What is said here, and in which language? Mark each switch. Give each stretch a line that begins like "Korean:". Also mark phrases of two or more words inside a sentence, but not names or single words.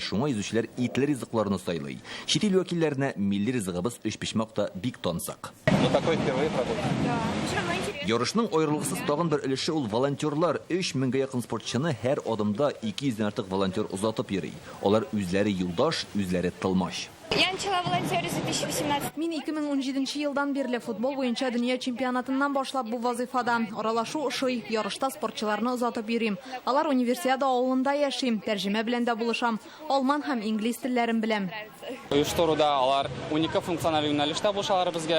Tatar: Шуңа йөзүчеләр итле ризыкларны сайлый. Чит ил вәкилләренә милли ризыгыбыз өч пешмакта бик тансак. Ярышның аерылгысыз тагын бер өлеше ул волонтерлар. 3000 якын спортчыны һәр адымда 200 дән артык волонтер узатып йөри. Алар үзләре юлдаш, үзләре тылмаш.
Russian: Я начала волонтерить с 2018.
Tatar: Мин 2017 елдан бирле футбол буенча дөнья чемпионатыннан башлап бу вазифада. Аралашу ошый, ярышта спортчыларны озатып йөрим. Алар универсиада авылында яшим, тәрҗемә белән дә булышам. Алман һәм инглиз телләрен беләм. Оештыруда алар уникаль функциональ юнәлештә булышалар безгә.